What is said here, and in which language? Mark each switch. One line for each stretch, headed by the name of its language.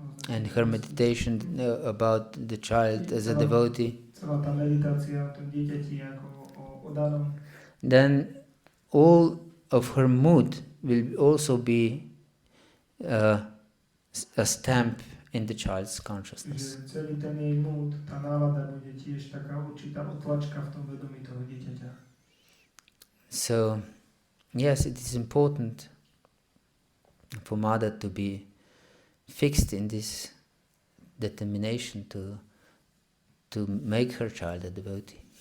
English: and her meditation about the child as a devotee,
Slovak: celá tá meditácia o tom dieťati ako o danom,
English: then all of her mood will also be a stamp in the child's consciousness.
Slovak: že celý ten jej mood, tá nálada bude tiež taká určitá otlačka v tom vedomí toho dieťaťa.
English: So, yes, it is important for mother to be fixed in this determination to make her child a devotee.